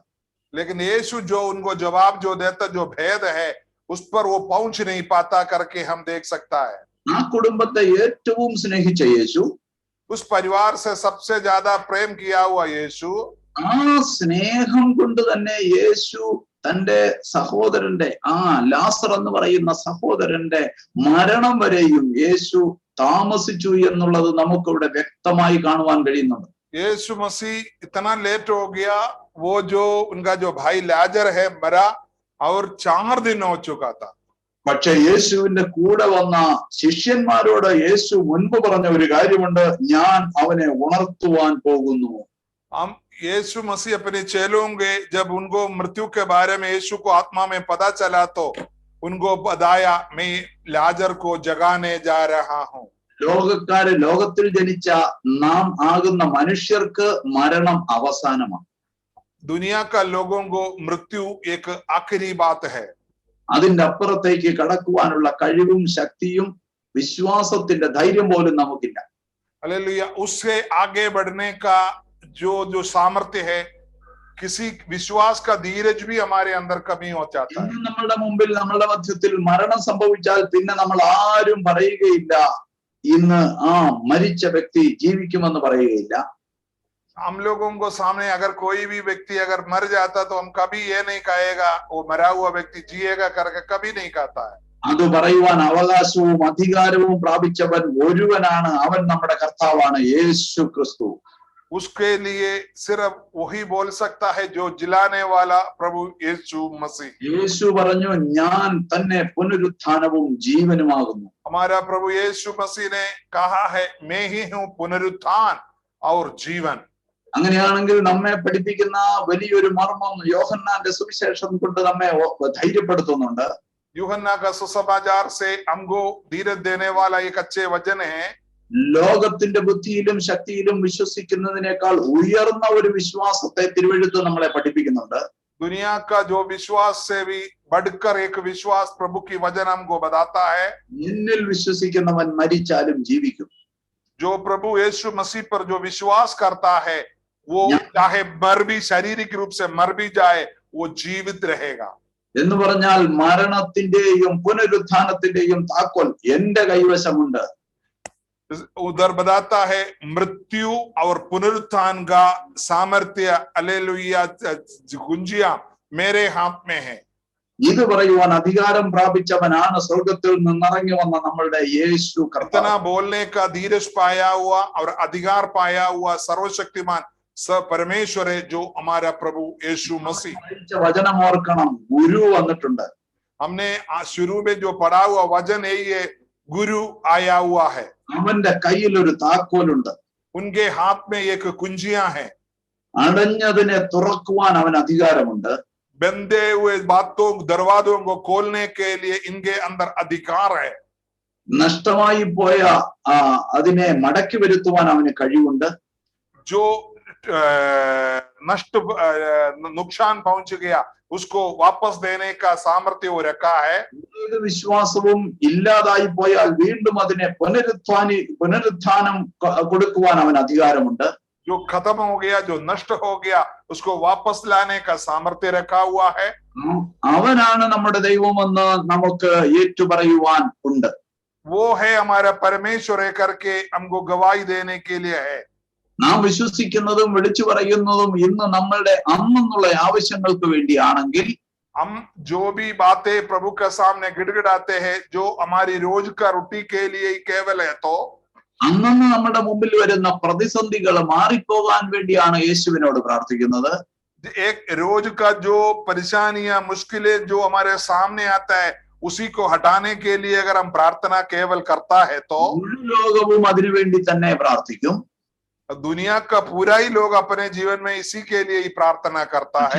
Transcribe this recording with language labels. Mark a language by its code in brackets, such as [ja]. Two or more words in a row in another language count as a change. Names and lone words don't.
[hi] लेकिन यीशु जो उनको जवाब जो देता, जो भेद है उस पर वो पहुंच नहीं पाता करके हम देख सकता है. [ml] ആ കുടുംബത്തെ ഏറ്റവും സ്നേഹിച്ച യേശു, [hi] उस परिवार से सबसे ज्यादा प्रेम किया हुआ यीशु, [ml] ആ സ്നേഹം കൊണ്ട് തന്നെ യേശു തന്റെ സഹോദരന്റെ ലാസർ എന്ന് പറയുന്ന സഹോദരന്റെ മരണം വരെയും യേശു താമസിച്ചു എന്നുള്ളത് നമുക്കിവിടെ വ്യക്തമായി കാണുവാൻ കഴിയുന്നുണ്ട്. [hi] यीशु मसीह इतना लेट हो गया, वो जो उनका जो भाई लाजर है मरा और 4 दिन हो चुका था. [ml] പക്ഷെ യേശുവിന്റെ കൂടെ വന്ന ശിഷ്യന്മാരോട് യേശു മുൻപ് പറഞ്ഞ ഒരു കാര്യമുണ്ട്, ഞാൻ അവനെ ഉണർത്തുവാൻ പോകുന്നു. [hi] हम यीशु मसीह अपने चेलों के जब उनको मृत्यु के बारे में यीशु को आत्मा में पता चला तो उनको बताया, मैं लाजर को जगाने जा रहा हूं. [ml] ലോകത്തിൽ ജനിച്ച നാം ആകുന്ന മനുഷ്യർക്ക് മരണം അവസാനമാണ്. [hi] दुनिया का लोगों को मृत्यु एक आखिरी बात है. [ml] അതിന്റെ അപ്പുറത്തേക്ക് കടക്കുവാനുള്ള കഴിവും ശക്തിയും വിശ്വാസത്തിന്റെ ധൈര്യം പോലും നമുക്കില്ല. [hi] हालेलुया. उससे आगे बढ़ने का जो सामर्थ्य है, किसी विश्वास का धीरज भी हमारे अंदर कमी हो जाता है. [ml] ഇന്ന് നമ്മളുടെ മുമ്പിൽ നമ്മളുടെ മധ്യത്തിൽ മരണം സംഭവിച്ചാൽ പിന്നെ നമ്മൾ ആരും പറയുകയില്ല ഇന്ന് ആ മരിച്ച വ്യക്തി ജീവിക്കുമെന്ന് പറയുകയില്ല. [hi] हम लोगों को सामने अगर कोई भी व्यक्ति अगर मर जाता तो हम कभी ये नहीं कहेगा वो मरा हुआ व्यक्ति जिएगा करके कभी नहीं कहता है. [ml] അത് പറയുവാൻ അവകാശവും അധികാരവും പ്രാപിച്ചവൻ ഒരുവനാണ്, അവൻ നമ്മുടെ കർത്താവാണ് യേശു ക്രിസ്തു. [hi] उसके लिए सिर्फ वही बोल सकता है जो जिलाने वाला प्रभु यीशु मसीह. [ml] യേശു പറഞ്ഞു, ഞാൻ തന്നെ പുനരുത്ഥാനവും ജീവനുമാകുന്നു. [hi] हमारा प्रभु यीशु मसीह ने कहा है, मैं ही हूँ पुनरुत्थान और जीवन. [ml] അങ്ങനെയാണെങ്കിൽ നമ്മെ പഠിപ്പിക്കുന്ന വലിയൊരു മർമ്മം യോഹന്നാന്റെ സുവിശേഷം കൊണ്ട് നമ്മെ ധൈര്യപ്പെടുത്തുന്നുണ്ട്. [hi] यूहन्ना का सुसमाचार से हमको धीरज देने वाला एक अच्छे वचन है. [ml] ലോകത്തിന്റെ ബുദ്ധിയിലും ശക്തിയിലും വിശ്വസിക്കുന്നതിനേക്കാൾ ഉയർന്ന ഒരു വിശ്വാസത്തെ തിരുവെഴുത്ത് നമ്മളെ പഠിപ്പിക്കുന്നുണ്ട്. [hi] दुनिया का जो विश्वास से भी बढ़कर एक विश्वास प्रभु की वचन हमको बताता है. [ml] എന്നിൽ വിശ്വസിക്കുന്നവൻ മരിച്ചാലും ജീവിക്കും. [hi] जो प्रभु यीशु मसीह पर जो विश्वास करता है वो चाहे मर भी शारीरिक रूप से मर भी जाए वो जीवित रहेगा. [ml] എന്ന് പറഞ്ഞാൽ മരണത്തിന്റെയും പുനരുത്ഥാനത്തിന്റെയും താക്കോൽ എന്റെ കൈവശമുണ്ട്. [hi] उधर बताता है मृत्यु और पुनरुत्थान का सामर्थ्य हालेलुया कुंजियां मेरे हाथ में है. [ml] ഇത് പറയുവാൻ അധികാരം പ്രാപിച്ചവനാണ് സ്വർഗത്തിൽ നിന്നിറങ്ങി വന്ന നമ്മളുടെ യേശു കർത്താവ്. [hi] इतना बोलने का धीरज पाया हुआ और अधिकार पाया हुआ सर्वशक्तिमान परमेश्वर है जो हमारा प्रभु यीशु मसीह. [ml] വചനം ഓർക്കണം, ഗുരു വന്നിട്ടുണ്ട്. [hi] हमने शुरू में जो पढ़ा हुआ वचन है ये गुरु आया हुआ है. [ml] അവന്റെ കയ്യിൽ ഒരു താക്കോലുണ്ട്. [hi] उनके हाथ में एक कुंजियां है. [ml] അടഞ്ഞതിനെ തുറക്കുവാൻ അവൻ അധികാരമുണ്ട്. [hi] बंधे हुए बातों दरवाजों को खोलने के लिए इनके अंदर अधिकार है. [ml] നഷ്ടമായി പോയ അതിനെ മടക്കി വരുത്തുവാൻ അവന് കഴിവുണ്ട്. [hi] जो नष्ट नुकसान पहुंच गया उसको वापस देने का सामर्थ्य वो रखा है. [ml] ഏത് വിശ്വാസവും ഇല്ലാതായി പോയാൽ വീണ്ടും അതിനെ പുനരുത്ഥാനം കൊടുക്കുവാൻ അവൻ അധികാരമുണ്ട്. [hi] जो खत्म हो गया, जो नष्ट हो गया, उसको वापस लाने का सामर्थ्य रखा हुआ है. [ml] അവനാണ് നമ്മുടെ ദൈവമെന്ന് നമുക്ക് ഏറ്റുപറയുവാൻ ഉണ്ട്. [hi] वो है हमारा परमेश्वर है करके हमको गवाही देने के लिए है. [ml] നാം വിശ്വസിക്കുന്നതും വിളിച്ചു പറയുന്നതും ഇന്ന് നമ്മളുടെ അന്നുള്ള ആവശ്യങ്ങൾക്ക് വേണ്ടിയാണെങ്കിൽ [hi] हम जो भी बातें प्रभु के सामने गिड़गिड़ाते हैं जो हमारी रोज का रोटी के लिए ही केवल है, तो [ml] അന്നന്ന് നമ്മുടെ മുമ്പിൽ വരുന്ന പ്രതിസന്ധികൾ മാറിപ്പോകാൻ വേണ്ടിയാണ് യേശുവിനോട് പ്രാർത്ഥിക്കുന്നത്. [hi] एक रोज का जो परेशानियां मुश्किलें जो हमारे सामने आता है उसी को हटाने के लिए अगर हम प्रार्थना केवल करता है तो [ml] ലോകവും അതിനുവേണ്ടി തന്നെ പ്രാർത്ഥിക്കും. [hi] दुनिया का पूरा ही लोग अपने जीवन में इसी के लिए ही प्रार्थना करता है.